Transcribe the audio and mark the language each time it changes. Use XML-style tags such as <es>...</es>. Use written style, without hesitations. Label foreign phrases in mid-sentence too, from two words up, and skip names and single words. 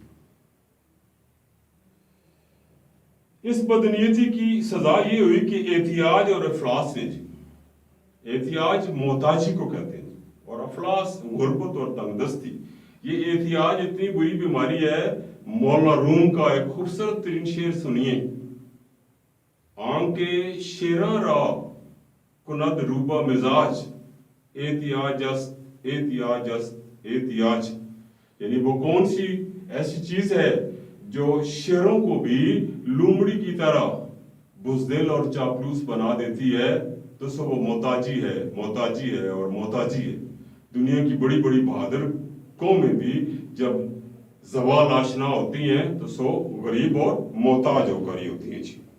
<ur>اس بدنیتی کی سزا یہ ہوئی کہ احتیاج اور افلاس نے، احتیاج محتاجی کو کہتے ہیں اور افلاس غربت اور تنگ دستی. یہ احتیاج اتنی بری بیماری ہے. مولانا روم کا ایک خوبصورت ترین شعر سنیے:</ur> <fa>آنکھ کے شیراں را کند روبا مزاج، احتیاج است احتیاج است احتیاج.</fa> <ur>یعنی وہ کون سی ایسی چیز ہے جو شیروں کو بھی لومڑی کی طرح بزدل اور چاپلوس بنا دیتی ہے؟ تو سو وہ محتاجی ہے، محتاجی ہے اور محتاجی ہے. دنیا کی بڑی بڑی بہادر قومیں بھی جب زوال آشنا ہوتی ہیں تو سو غریب اور محتاج ہو کر ہی ہوتی ہیں.</ur>